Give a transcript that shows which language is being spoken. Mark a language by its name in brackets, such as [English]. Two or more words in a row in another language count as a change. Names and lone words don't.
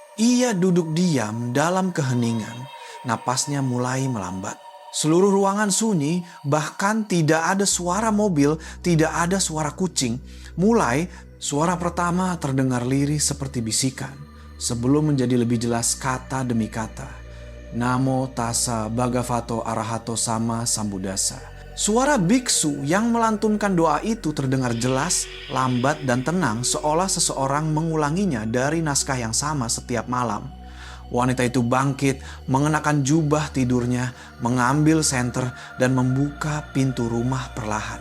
[Indonesian] Ia duduk diam dalam keheningan, napasnya mulai melambat. Seluruh ruangan sunyi, bahkan tidak ada suara mobil, tidak ada suara kucing. Mulai, suara pertama terdengar lirih seperti bisikan, sebelum menjadi lebih jelas kata demi kata. [Pali] Namo tassa bhagavato arahato sama sambuddhassa. [Indonesian] Suara biksu yang melantunkan doa itu terdengar jelas, lambat dan tenang, seolah seseorang mengulanginya dari naskah yang sama setiap malam. Wanita itu bangkit, mengenakan jubah tidurnya, mengambil senter dan membuka pintu rumah perlahan.